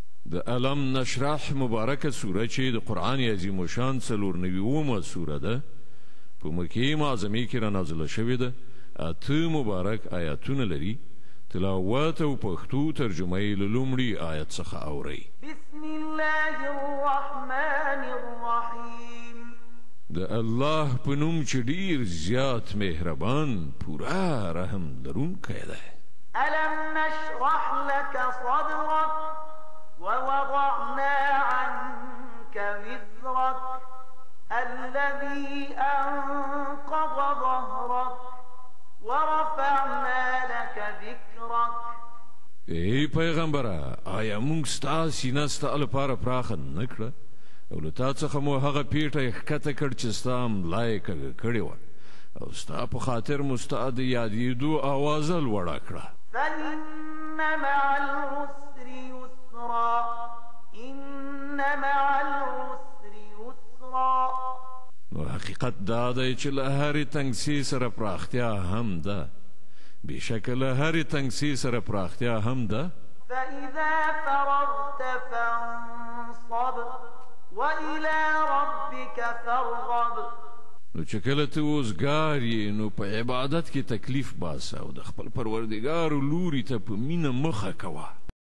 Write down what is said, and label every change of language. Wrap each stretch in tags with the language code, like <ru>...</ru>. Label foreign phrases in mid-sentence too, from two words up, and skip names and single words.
<ps>د علم نشرح مبارکه سوره چې د قرآن عظیم الشان 94 سوره ده په مکې معظمې کې رانازله شوې ده 8 مبارک آیاتونه لري تلاوت او پښتو ترجمه یې له لومړي آیت څخه اورئ</ps> <ar>بسم الله الرحمن الرحیم</ar> <ps>د الله په نوم چې ډېر زیات مهربان پوره رحم لرونکی دی</ps> <ar>ألم نشرح لك صدرك ووضعنا عنك وزرك الذي أنقض ظهرك ورفعنا لك ذكرك</ar> <ps>ای پیغمبره آیا موږ ستا سینه ستا لپاره پراخه نه کړه او له تا څخه مو هغه پیټه ښکته کړ چې ستا ملا یې کږه کړې وه او ستا په خاطر مو ستا د یادېدو آوازه لوړه کړه</ps> <ar>فإن مع العسر يسرا إن مع العسر يسرا</ar> <ps>نو حقیقت دا دی چې له هرې تنګسي سره پراختیا هم ده بېشکه له هرې تنګسي سره پراختیا هم ده</ps> <ar>فإذا فرغت فانصب وإلى ربك فارغب</ar> <ps>نو چې کله ته اوزګار یې نو په عبادت کې تکلیف باسه او د خپل پروردګار لوري ته په مینه مخه کوه</ps>